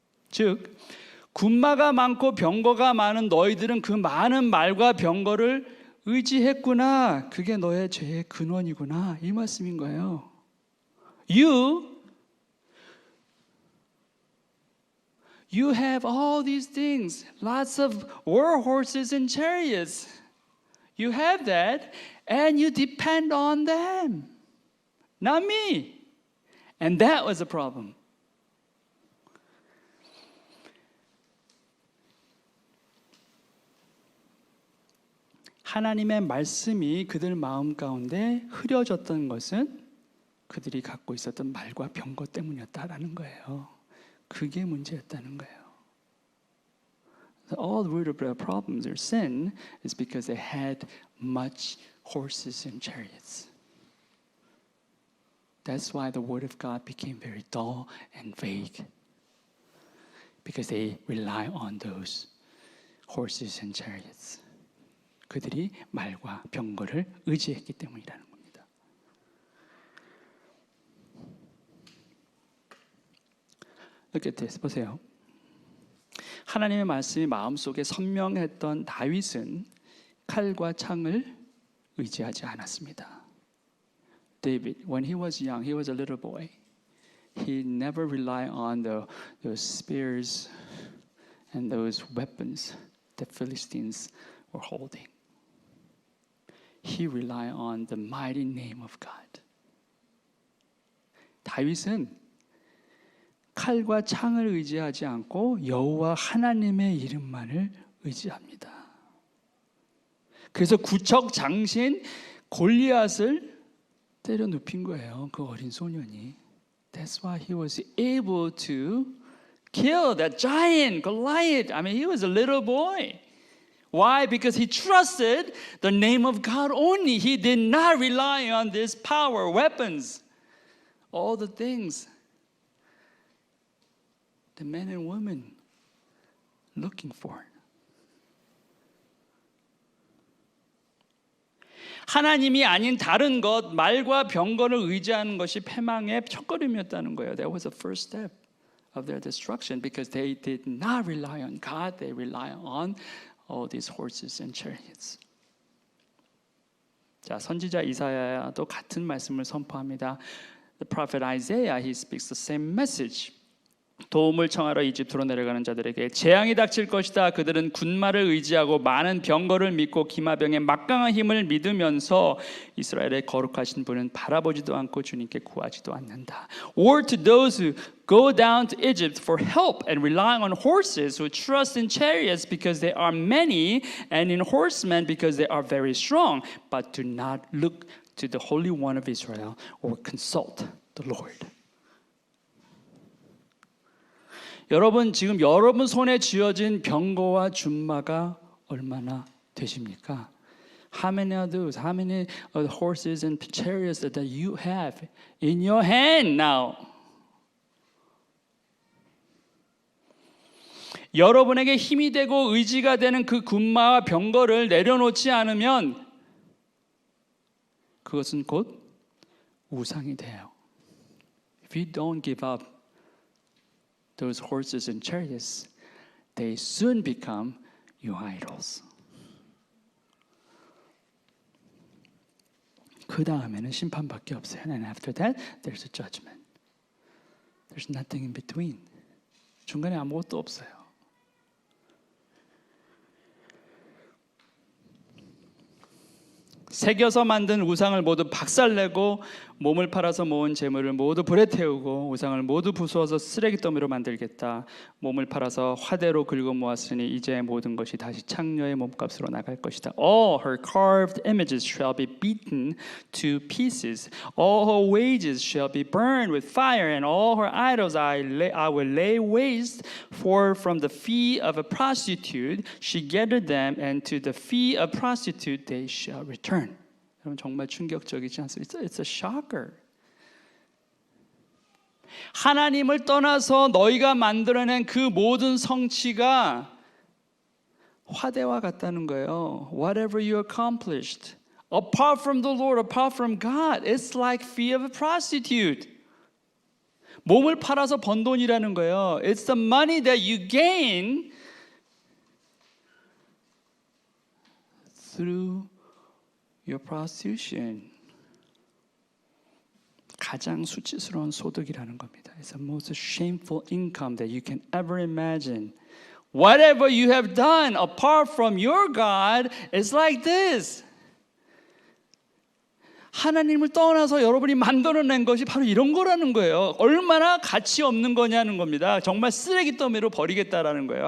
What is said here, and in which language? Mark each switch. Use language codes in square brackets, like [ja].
[ko] 즉 군마가 많고 병거가 많은 너희들은 그 많은 말과 병거를 의지했구나. 그게 너의 죄의 근원이구나. 이 말씀인 거예요. [en] You have all these things, lots of war horses and chariots. You have that, and you depend on them, not me. And that was a problem. [ko] 하나님의 말씀이 그들 마음 가운데 흐려졌던 것은 그들이 갖고 있었던 말과 병거 때문이었다라는 거예요. 그게 문제였다는 거예요. [en] All the root of their problems, their sin, is because they had much horses and chariots. That's why the word of God became very dull and vague. Because they rely on those horses and chariots. [ko] 그들이 말과 병거를 의지했기 때문이라는 겁니다. [en] Look at this. [ko] 보세요. 하나님의 말씀이 마음속에 선명했던 다윗은 칼과 창을 의지하지 않았습니다. [en] David, when he was young, he was a little boy. He never relied on those spears and those weapons the Philistines were holding. He relied on the mighty name of God. [ko] 다윗은 칼과 창을 의지하지 않고 여호와 하나님의 이름만을 의지합니다. 그래서 구척 장신 골리앗을 때려 눕힌 거예요. 그 어린 소년이. [en] That's why he was able to kill that giant Goliath. I mean, he was a little boy. Why? Because he trusted the name of God only. He did not rely on this power, weapons, all the things the men and women looking for. [ko] 하나님이 아닌 다른 것, 말과 병거를 의지하는 것이 패망의 첫걸음이었다는 거예요. [en] That was the first step of their destruction because they did not rely on God. They rely on all these horses and chariots. [ko] 자, 선지자 이사야도 같은 말씀을 선포합니다. [en] The prophet Isaiah, he speaks the same message. [ko] 도움을 청하러 이집트로 내려가는 자들에게 재앙이 닥칠 것이다. 그들은 군마를 의지하고 많은 병거를 믿고 기마병의 막강한 힘을 믿으면서 이스라엘의 거룩하신 분은 바라보지도 않고 주님께 구하지도 않는다. [en] Or to those who go down to Egypt for help and rely on horses, who trust in chariots because they are many, and in horsemen because they are very strong, but do not look to the Holy One of Israel or consult the Lord. [ko] 여러분, 지금 여러분 손에 쥐어진 병거와 준마가 얼마나 되십니까? [en] How many are those? How many of the horses and chariots that you have in your hand now? [ko] 여러분에게 힘이 되고 의지가 되는 그 군마와 병거를 내려놓지 않으면 그것은 곧 우상이 돼요. [en] If you don't give up those horses and chariots, they soon become your idols. [ko] 그 다음에는 심판밖에 없어요. [en] And after that, there's a judgment. There's nothing in between. [ko] 중간에 아무것도 없어요. 새겨서 만든 우상을 모두 박살내고 몸을 팔아서 모은 재물을 모두 불에 태우고 우상을 모두 부수어서 쓰레기 더미로 만들겠다. 몸을 팔아서 화대로 긁어 모았으니 이제 모든 것이 다시 창녀의 몸값으로 나갈 것이다. [en] All her carved images shall be beaten to pieces. All her wages shall be burned with fire, and all her idols I will lay waste. For from the fee of a prostitute she gathered them, and to the fee of prostitute they shall return. [ko] 여러분 정말 충격적이지 않습니까? [en] It's a shocker. [ko] 하나님을 떠나서 너희가 만들어낸 그 모든 성취가 화대와 같다는 거예요. [en] Whatever you accomplished, apart from the Lord, apart from God, it's like fee of a prostitute. [ko] 몸을 팔아서 번 돈이라는 거예요. [en] It's the money that you gain through your prostitution. [ko] 가장 수치스러운 소득이라는 겁니다. [en] It's the most shameful income that you can ever imagine. Whatever you have done apart from your God is like this. [ko] 하나님을 떠나서 여러분이 만들어낸 것이 바로 이런 거라는 거예요. 얼마나 가치 없는 거냐는 겁니다. 정말 쓰레기더미로 버리겠다라는 거예요.